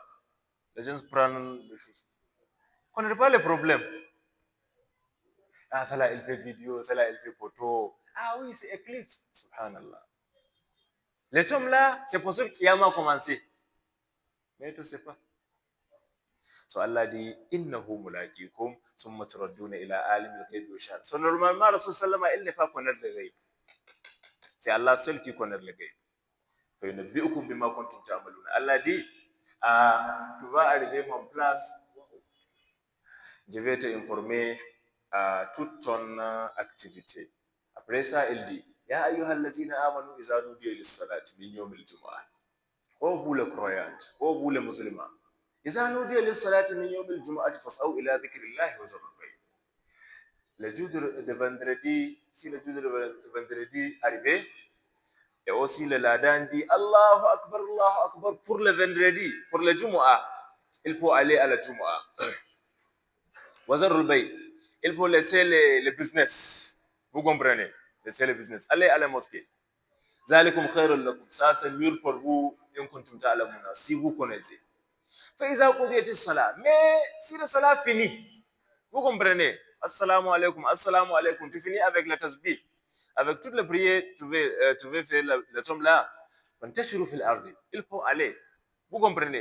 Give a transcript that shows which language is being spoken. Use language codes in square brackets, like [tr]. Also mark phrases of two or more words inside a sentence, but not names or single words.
[fr] Les gens prennent des choses. On n'a pas le problème. Ah, ça là, il fait vidéo, ça là, il fait photo. Ah oui, c'est éclipse. Subhanallah. Les hommes là, c'est possible qu'il y a commencé. Mais tu ne sais pas. So Allah dit, [ar] إنه ملاقيكم ثم تردون إلى عالم الغيب والشهادة. [fr] So normalement, [ar] رسول سلم, [fr] il n'est pas connaître le ghaib. C'est Allah seul qui connaît le ghaib. [ar] فينبئكم بما كنتم تعملون. [fr] Allah dit, tu vas arriver mon place, je vais t'informer toute ton activité. Après ça, il dit, [ar] يا أيها الذين آمنوا إذا نودي للصلاة من يوم الجمعة. [fr] Ô vous les croyants, ô vous les musulmans, [ar] إذا نودي للصلاة من يوم الجمعة فاسعوا إلى ذكر الله وذروا البيع'. [fr] Le jour de vendredi, si le jour de vendredi arrivé, et aussi le ladan dit [ar] الله أكبر [fr] pour le vendredi, pour le Jumu'ah, il faut aller à la Jumu'ah. [ar] وذروا البيع, [fr] il faut laisser le business. Vous comprenez? Laisser le business. Allez à la mosquée. [ar] ذلكم خير لكم. [fr] Ça, c'est mieux pour vous, si vous connaissez. [ar] فإذا قضيت الصلاة. [fr] Mais si le salat finit, vous comprenez? [ar] السلام عليكم. [fr] Tu finis avec la tasbih. Avec toutes les prières, tu veux faire le tombe là. Il faut aller. Vous comprenez?